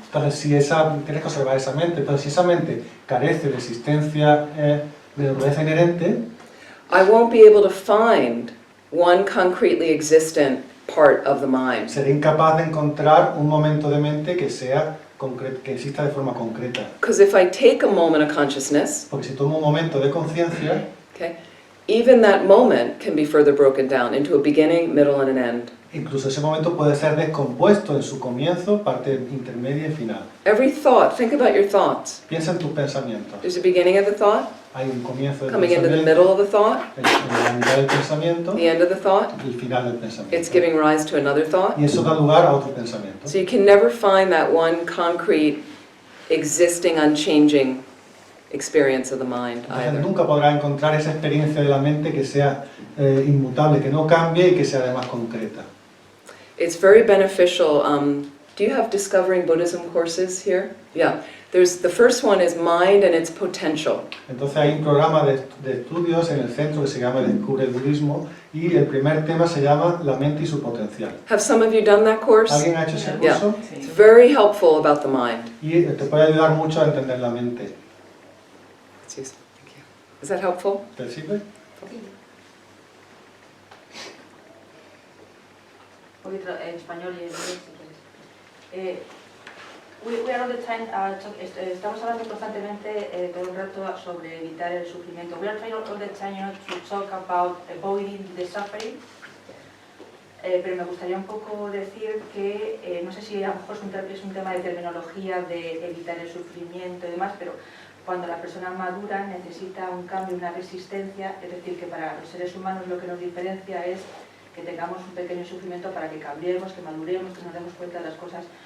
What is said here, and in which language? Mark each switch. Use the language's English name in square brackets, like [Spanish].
[Spanish] Entonces, si tienes que observar esa mente, entonces si esa mente carece de existencia de naturaleza inherente, [English] I won't be able to find one concretely existent part of the mind. [Spanish] seré incapaz de encontrar un momento de mente que que exista de forma concreta. [English] Because if I take a moment of consciousness, [Spanish] Porque si tomo un momento de conciencia, [English] okay, even that moment can be further broken down into a beginning, middle, and an end. [Spanish] incluso ese momento puede ser descompuesto en su comienzo, parte intermedia y final. [English] Every thought, think about your thoughts. [Spanish] Piensa en tus pensamientos. [English] There's a beginning of the thought, [Spanish] Hay un comienzo del [English] coming into the [Spanish] pensamiento, [English] middle of the thought, [Spanish] en la mitad del pensamiento [English] the end of the thought. [Spanish] y el final del pensamiento. [English] It's giving rise to another thought. [Spanish] Y eso da lugar a otro pensamiento. [English] So you can never find that one concrete, existing, unchanging experience of the mind [Spanish] Entonces [English] either. [Spanish] nunca podrás encontrar esa experiencia de la mente que sea inmutable, que no cambie y que sea además concreta. [English] It's very beneficial. Do you have Discovering Buddhism courses here? Yeah. The first one is Mind and its Potential. [Spanish] Entonces hay un programa de estudios en el centro que se llama Descubre el Budismo y el primer tema se llama La mente y su potencial. [English] Have some of you done that course? [Spanish] ¿Alguien ha hecho ese [English] Yeah. [Spanish] curso? [English] It's very helpful about the mind. Y te puede ayudar mucho a entender la mente. It's useful. Thank you. Is that helpful? [Spanish] ¿Te sirve? Un poquito en español y en inglés, si quieres. [English] We are all the time [Spanish] estamos hablando constantemente todo el rato sobre evitar el sufrimiento. [English] We are trying all the time to talk about avoiding the suffering. [Spanish] Pero me gustaría un poco decir que, no sé si a lo mejor es un tema de terminología de evitar el sufrimiento y demás, pero cuando la persona madura necesita un cambio, una resistencia, es decir, que para los seres humanos lo que nos diferencia es que tengamos un pequeño sufrimiento para que cambiemos, que maduremos, que nos demos cuenta de las cosas.